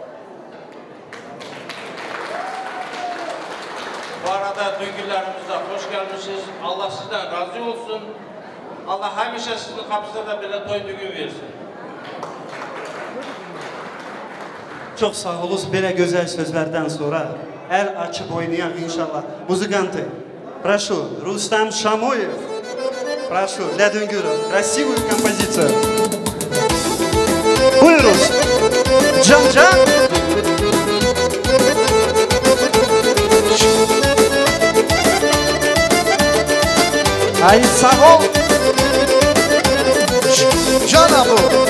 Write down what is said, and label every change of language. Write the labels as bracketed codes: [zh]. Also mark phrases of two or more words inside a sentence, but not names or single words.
[tr] Bu arada düğünlerimizde hoş gelmişsiniz. Allah sizden razı olsun. Allah hemşe sizin kapısına da böyle toy düğün versin. Çok sağ olun böyle güzel sözlerden sonra. El açıp oynayan inşallah. [ru] Muzыканты, прошу, Рустам Шамоев. Прошу, для Дунгюра, красивую композицию. [tr] Buyuruz. Can. Ay sağ ol. Cana bu.